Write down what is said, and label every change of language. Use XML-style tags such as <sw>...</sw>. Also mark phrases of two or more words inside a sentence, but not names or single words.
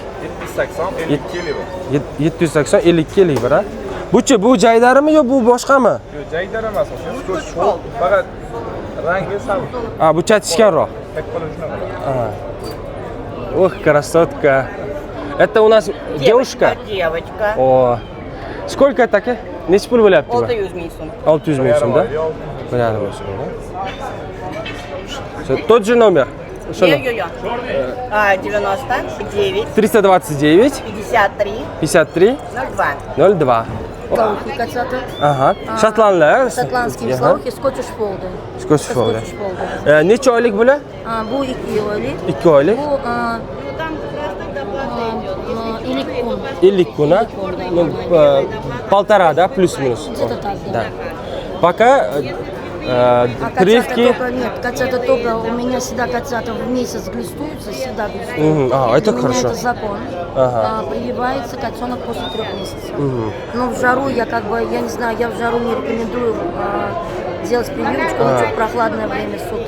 <uz>780 52 lik bor. 780 52 lik bor, ha? Buchi, bu jaydarimi yo bu boshqami? Yo'q, jaydar emas aka. Scottish Fold. Faqat rangi sal. Ha, bu chatishganroq. Tak qilib shunaqa. Ha. Krassotka.</uz> <ru>Это у нас девушка? Девочка. О. Сколько это,</ru> <uz>aka? Necha pul bo'lyapti bu? 600 ming so'm. 600 ming so'm, да? 1,5 so'm,</uz> <ru>да? Тот же номер?</ru> <uz>Yo. 99 329 53 53 02. 02.</uz> <ru>Слоухи котята.</ru> <uz>Aha. Shotlandlar.</uz> <ru>Шотландские слоухи, скотиш фолды.</ru> <uz>Scottish fold. Necha oylik bular? Bu 2 oylik. 2 oylik. Bu ilik kun. 50 kun,</uz> <ru>а? Ну, полтора, да, плюс-минус. Где-то так, Да. да. Пока А прививки... котята только, нет, котята только, у меня всегда котята в месяц глистуются, всегда глистуются. Мгм. А, это У меня хорошо. это закон. Ага. Прививается котенок после 3 месяцев. Но в жару я как бы, я не знаю, я в жару не рекомендую делать прививочку, лучше в прохладное время суток.</ru>